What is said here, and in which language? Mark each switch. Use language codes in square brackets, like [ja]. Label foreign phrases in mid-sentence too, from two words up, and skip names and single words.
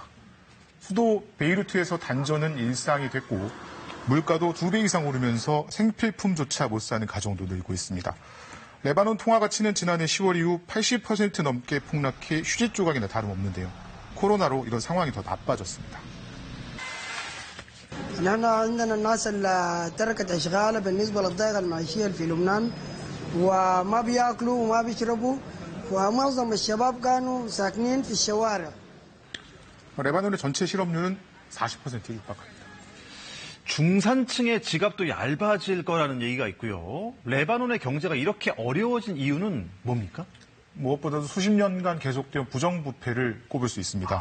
[ko] 수도 베이루트에서 단전은 일상이 됐고 물가도 2배 이상 오르면서 생필품조차 못 사는 가정도 늘고 있습니다. 레바논 통화 가치는 지난해 10월 이후 80% 넘게 폭락해 휴지 조각이나 다름없는데요. 코로나로 이런 상황이 더 나빠졌습니다. [ar] نحن عندنا الناس اللي تركت اشغالها بالنسبه للضائقه المعيشيه في لبنان وما بياكلوا وما بيشربوا ومعظم الشباب كانوا ساكنين في الشوارع. [ko] 레바논의 전체 실업률은 40%에 육박합니다. 중산층의 지갑도 얇아질 거라는 얘기가 있고요. 레바논의 경제가 이렇게 어려워진 이유는 뭡니까? 무엇보다도 수십 년간 계속된 부정부패를 꼽을 수 있습니다.